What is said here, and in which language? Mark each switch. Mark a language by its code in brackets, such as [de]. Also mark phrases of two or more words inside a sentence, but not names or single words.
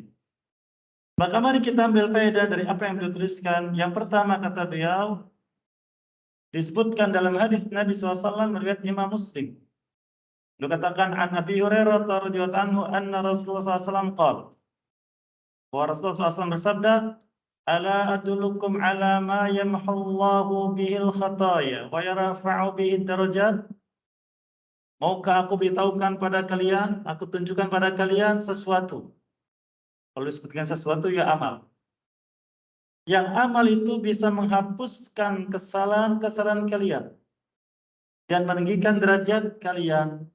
[id] Maka mari kita ambil faedah dari apa yang beliau tuliskan. Yang pertama kata beliau, disebutkan dalam hadis Nabi SAW riwayat Imam Muslim. Beliau katakan [ar] عن أبي هريرة رضي الله عنه أن رسول الله ﷺ قال, [id] bahwa Rasulullah SAW bersabda, [ar] ألا أدلكم على ما يمحو الله به الخطايا ويرفع به الدرجات. [id] Maukah aku beritahukan pada kalian, aku tunjukkan pada kalian sesuatu Kalau disebutkan sesuatu ya amal. Yang amal itu bisa menghapuskan kesalahan-kesalahan kalian dan meninggikan derajat kalian.